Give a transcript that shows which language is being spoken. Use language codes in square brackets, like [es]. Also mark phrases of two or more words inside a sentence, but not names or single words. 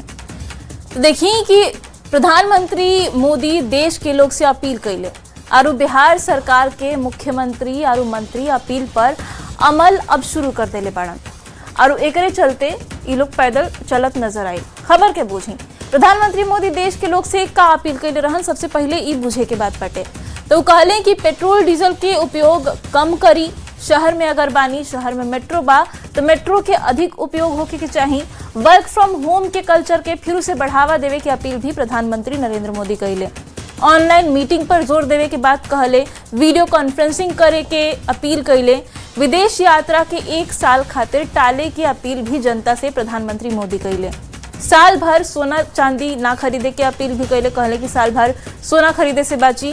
[bho] तो देखिए कि प्रधानमंत्री मोदी देश के लोग से अपील कैले और बिहार सरकार के मुख्यमंत्री और मंत्री अपील पर अमल अब शुरू कर देले बाड़न, और एकरे चलते ये लोग पैदल चलत नजर आए। खबर के बूझी प्रधानमंत्री मोदी देश के लोग से का अपील कैले रहन। सबसे पहले ई बूझे के बात बाटे तो कहले कि पेट्रोल डीजल के उपयोग कम करी, शहर में अगर बानी, शहर में मेट्रो बा तो मेट्रो के अधिक उपयोग होके के चाहिए। [en] work from home [bho] के कल्चर के फिर से बढ़ावा देवे की अपील भी प्रधानमंत्री नरेंद्र मोदी कइले। [en] online meeting [bho] पर जोर देवे के बात कहले, [en] video conferencing [bho] करे के अपील कइले। विदेश यात्रा के 1 साल खातिर टाले की अपील भी जनता से प्रधानमंत्री मोदी कइले। साल भर सोना चांदी ना खरीदे के अपील भी कइले, कहले कि साल भर सोना खरीदे से बची।